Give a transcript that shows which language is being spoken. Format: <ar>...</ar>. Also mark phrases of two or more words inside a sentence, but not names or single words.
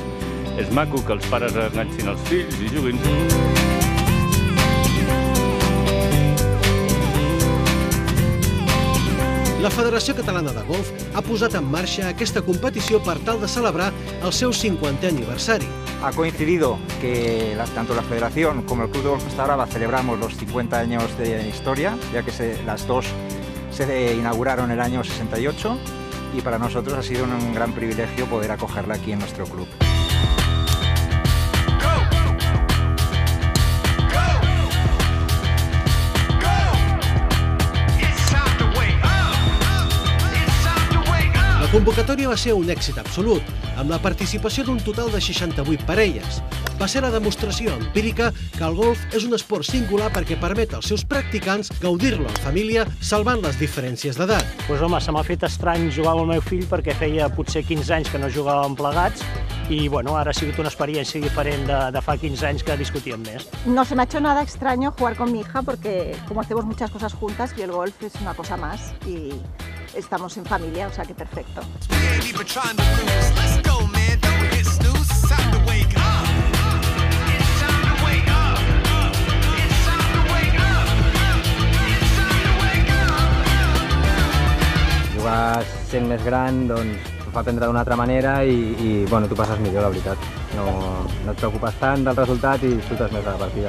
<ca>És maco que els pares enganxin els fills i juguin. La Federació Catalana de Golf ha posat en marxa aquesta competició per tal de celebrar el seu 50è aniversari.</ca> <es>Ha coincidido que tanto la Federación como el Club de Golf Costa Brava celebramos los 50 años de historia, ya que las dos se inauguraron en el año 68 y para nosotros ha sido un gran privilegio poder acogerla aquí en nuestro club.</es> <ca>La convocatòria va ser un èxit absolut, amb la participació d'un total de 68 parelles. Va ser la demostració empírica que el golf és un esport singular perquè permet als seus practicants gaudir-lo en família, salvant les diferències d'edat. Doncs home, se m'ha fet estrany jugar amb el meu fill perquè feia potser 15 anys que no jugàvem plegats i bueno, ara ha sigut una experiència diferent de fa 15 anys que discutíem més.</ca> <es>No se me ha hecho nada extraño jugar con mi hija porque como hacemos muchas cosas juntas y el golf es una cosa más y estamos en familia, o sea que perfecto.</es> <ca>Jugar sent més gran doncs, t'ho fa aprendre d'una altra manera i bueno, t'ho passes millor, la veritat. No et preocupes tant del resultat i disfrutes més de la partida.</ca>